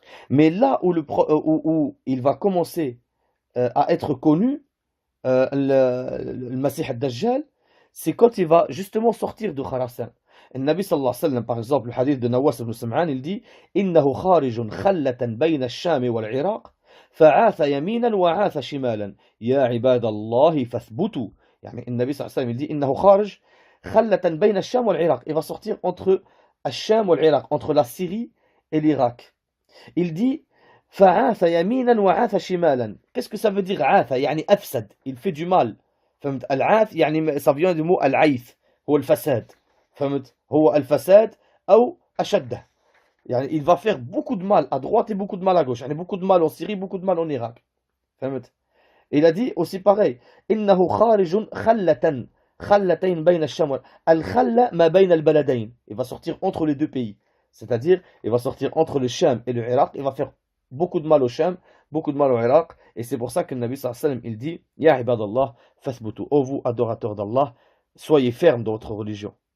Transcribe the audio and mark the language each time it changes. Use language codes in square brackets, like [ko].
[fr] Mais là où il va commencer à être connu, le Masih al-Dajjal, c'est quand il va justement sortir de Khurasan. Le Nabi sallallahu alayhi wa sallam, par exemple, le hadith de Nawas ibn Sam'an, il dit [ar] إنه خارج خلة بين الشام والعراق فعاث يمينا وعاث شمالا يا عباد الله فاثبتوا. يعني النبي صلى الله عليه وسلم [fr] il dit [ar] إنه خارج خلة بين الشام والعراق. [fr] Il va sortir entre [ar] الشام والعراق, [fr] entre la Syrie et l'Irak. Il dit [ar] فعاث يمينا وعاث شمالا. [fr] Qu'est-ce que ça veut dire [ar] عاث؟ يعني أفسد, [fr] il fait du mal. [ar] فهمت؟ العاث يعني [fr] ça vient du mot [ar] العيث, هو الفساد. فهمت؟ هو الفساد أو أشده. [fr] يعني il va faire beaucoup de mal à droite et beaucoup de mal à gauche. يعني beaucoup de mal en Syrie, beaucoup de mal en Irak. [ar] فهمت؟ [fr] Il a dit aussi pareil [ar] إنه خارج خلة خلتين بين الشام. الخلة ما بين البلدين. [fr] Il va sortir entre les deux pays. C'est-à-dire, il va sortir entre le Sham et le Irak. Il va faire beaucoup de mal au Sham, beaucoup de mal au Irak. Et c'est pour ça que le Nabi sallallahu alayhi wa sallam, il dit [ar] Ya ibadallah, fathbutu. [fr] Ô vous, adorateurs d'Allah, soyez fermes dans votre religion.